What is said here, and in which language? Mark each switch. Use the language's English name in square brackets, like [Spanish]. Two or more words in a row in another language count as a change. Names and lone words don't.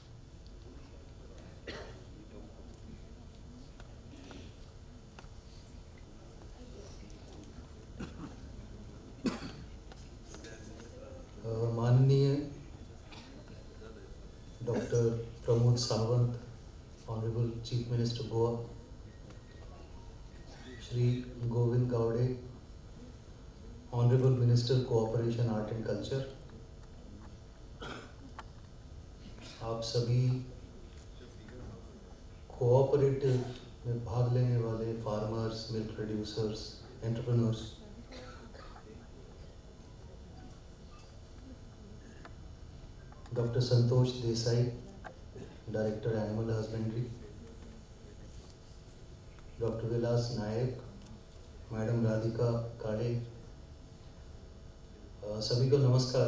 [English] माननीय Doctor प्रमोद सावंत, Honourable Chief Minister गोवा, श्री गोविंद गावड़े, Honourable Minister Cooperation Art and Culture, [Hindi] आप सभी कोऑपरेटिव में भाग लेने वाले [English] farmers, milk producers, entrepreneurs, Doctor संतोष देसाई, Director Animal Husbandry, Doctor विलास नायक, Madam राधिका काले, [Hindi] सभी को नमस्कार.